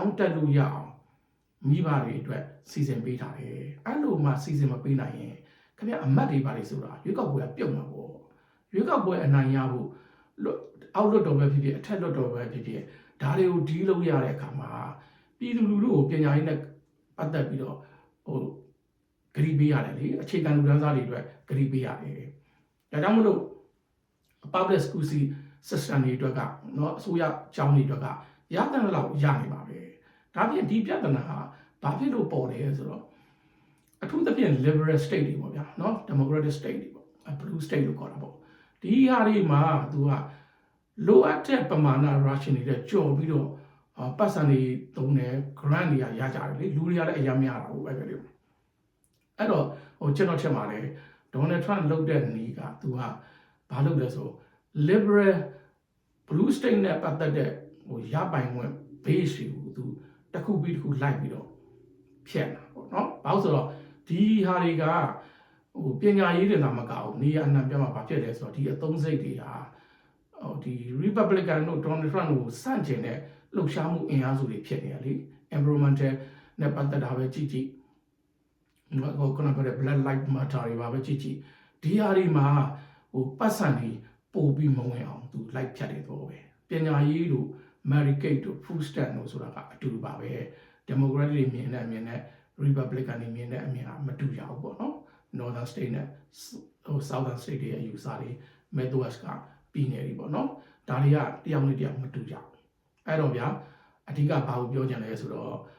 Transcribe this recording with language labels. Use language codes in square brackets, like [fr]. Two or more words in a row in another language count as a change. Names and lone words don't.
[my] င်းတက်လို့ရအောင်မိဘတွေအတွက်စီစဉ်ပေးထားတယ်အဲ့လိုမှစီစဉ်မပေးနိုင်ရင်ခင်ဗျအမတ်တွေပါလေဆိုတာရွေးကောက်ပွဲကပြုတ်မှာပေါ့ရွေးကောက်ပွဲအနိုင်ရဖို့အောက်လွတ်တော်ပဲဖြစ်ဖြစ်အထက်လွတ်တော်ပဲဖြစ်ဖြစ်ဒါတွေကိုဒီလုပ်ရတဲ့အခါမှာပြည်သူလူထုကိုပညာရေးနဲ့ပတ်သက်ပြီးတော့ဂရီပေးရတယ်လေအခြေခံလူတန်းစားတွေအတွက်ဂရီပေးရတယ်ဒါကြောင့်မလို့ [en] public school system [my] တွေအတွက်ကနော်အစိုးရကျောင်းတွေအတွက်ကရတဲ့လောက်ရနေပါပဲဒါပြင်ဒီပြဿနာဟာ ဘာဖြစ်လို့ပေါ်လဲဆိုတော့အထူးသဖြင့် [en] liberal state [my] တွေပေါ့ဗျာနော် [en] democratic state [my] တွေပေါ့ [en] blue state [my] လို့ခေါ်တာပေါ့ဒီဟာတွေမှာသူကလိုအပ်တဲ့ပမာဏ ration တွေကြော်ပြီးတော့ပတ်စံတွေသုံးတယ် grant တွေကရကြတယ်လေလူတွေကလည်းအများများတာဟုတ်ပဲလေအဲ့တော့ကျွန်တော်ချက်မှာလေဒေါ်နယ်ထရန့်လုပ်တဲ့နေကသူကဘာလုပ်လဲဆို liberal [en] blue state [my] နဲ့ပတ်သက်တဲ့ရပိုင်ခွင့် base တွေကိုသူတစ်ခုပြီးတစ်ခုလိုက်ပြီးတော့ဖြတ်တာပေါ့နော်ဘာလို့ဆိုတော့ဒီဟာတွေကပညာရေးတွေသာမကဘူးနေရာအနှံ့ပြမှာ ဘာဖြစ်လဲဆိုတော့ဒီအသုံးစိတ်တွေဟာဒီ Republican တို့ Donald Trump ကိုစန့်ကျင်တဲ့လှုပ်ရှားမှုအင်အားစုတွေဖြစ်နေရလေ environmental နဲ့ပတ်သက်တာပဲကြည့်ကြ ည့်ခုနကပြောတဲ့ Black Lives Matter တွေပါပဲကြည့်ကြည့်ဒီဟာတွေမှာပတ်စံတွေပို့ပြီးမဝင်အောင်သူလိုက်ဖြတ်တယ်တော့ပဲပညာရေးတို့ Medicaid တို့ [en] food stamp [my] တို့ဆိုတာကအတူတူပါပဲ Democrat တွေမြင်တဲ့အမြင်နဲ့ Republican တွေမြင်တဲ့အမြင်ကမတူကြဘူးပေါ့နော် [en] Northern State [my] နဲ့ [en] Southern State [my] တွေရဲ့ယူဆတွေ Midwest ကပြည်နယ်တွေပေါ့နော်ဒါတွေကတယောက်နဲ့တယောက်မတူကြဘူးအဲ့တော့ဗျာအဓိကဘာကိုပြောချင်လဲဆိုတော့